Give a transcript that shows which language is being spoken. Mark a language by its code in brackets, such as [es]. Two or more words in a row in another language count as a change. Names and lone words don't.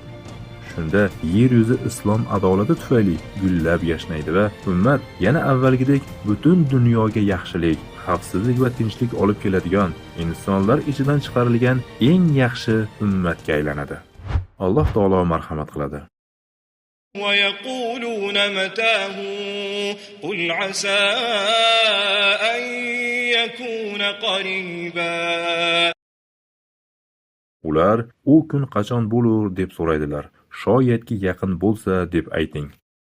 [uz] Shunda yer yuzi islom adolati tufayli gullab yashnaydi va ummat yana avvalgidek butun dunyoga yaxshilik, xavfsizlik va tinchlik olib keladigan, insonlar ichidan chiqarilgan eng yaxshi ummatga aylanadi. Alloh taolo marhamat qiladi. [ar] ويقولون متاه قل عسى أن يكون قريبا. [uz] Ular u kun qachon bo'lur deb so'raydilar. Shoyatki yaqin bo'lsa deb ayting.